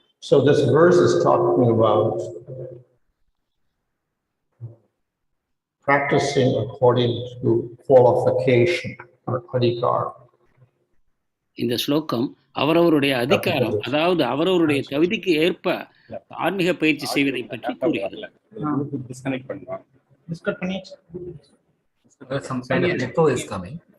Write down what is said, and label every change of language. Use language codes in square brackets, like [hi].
[en] So this verse is talking about practicing according to qualification or adhikāre. [ta] இந்த ஸ்லோகம் அவரவருடைய அதிகாரம், அதாவது அவரவருடைய தகுதிக்கு ஏற்ப ஆன்மீக பயிற்சி செய்வதை பற்றி கூறுகிறது. Disconnect பண்ணுவாங்க. Disconnect பண்ணி. [en] Some kind of echo is coming.